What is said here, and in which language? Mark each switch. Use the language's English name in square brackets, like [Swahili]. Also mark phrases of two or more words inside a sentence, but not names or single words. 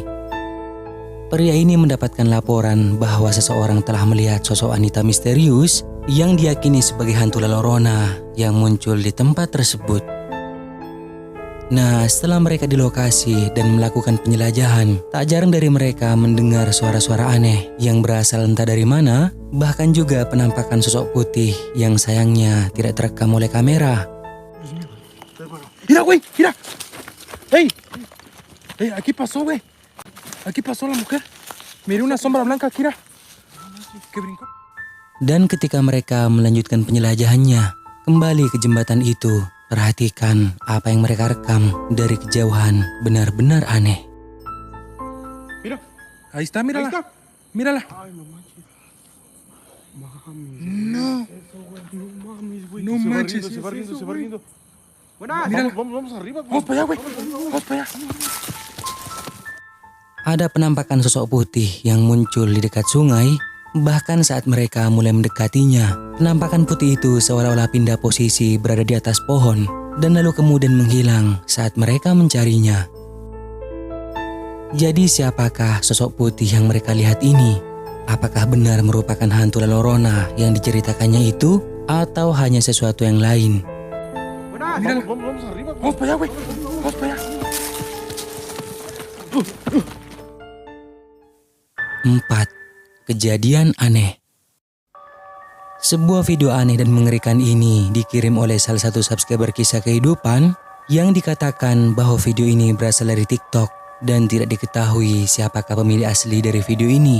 [Indonesian] Pria ini mendapatkan laporan bahwa seseorang telah melihat sosok wanita misterius yang diyakini sebagai hantu La Llorona yang muncul di tempat tersebut. Nah, setelah mereka di lokasi dan melakukan penjelajahan, tak jarang dari mereka mendengar suara-suara aneh yang berasal entah dari mana, bahkan juga penampakan sosok putih yang sayangnya tidak terekam oleh kamera. [Spanish] Mira, güey, mira. Hey, aquí pasó, güey. Aquí pasó la mujer. Miré una sombra blanca aquí, mira. Que brincó. [Indonesian] Dan ketika mereka melanjutkan penjelajahannya, kembali ke jembatan itu, perhatikan apa yang mereka rekam dari kejauhan benar-benar aneh. [Spanish] Mira, ahí está, mírala. Mírala. No. No manches. Se va riendo. Mírala. Vamos arriba. Vamos para allá, güey. Vamos para allá. [Indonesian] Ada penampakan sosok putih yang muncul di dekat sungai. Bahkan saat mereka mulai mendekatinya, penampakan putih itu seolah-olah pindah posisi berada di atas pohon dan lalu kemudian menghilang saat mereka mencarinya. Jadi siapakah sosok putih yang mereka lihat ini? Apakah benar merupakan hantu La Llorona yang diceritakannya itu, atau hanya sesuatu yang lain? [Spanish] Mira, vamos arriba. Vamos para allá, güey. Vamos para allá. [Indonesian] 4. Kejadian aneh. Sebuah video aneh dan mengerikan ini dikirim oleh salah satu subscriber kisah kehidupan yang dikatakan bahwa video ini berasal dari TikTok dan tidak diketahui siapakah pemilik asli dari video ini.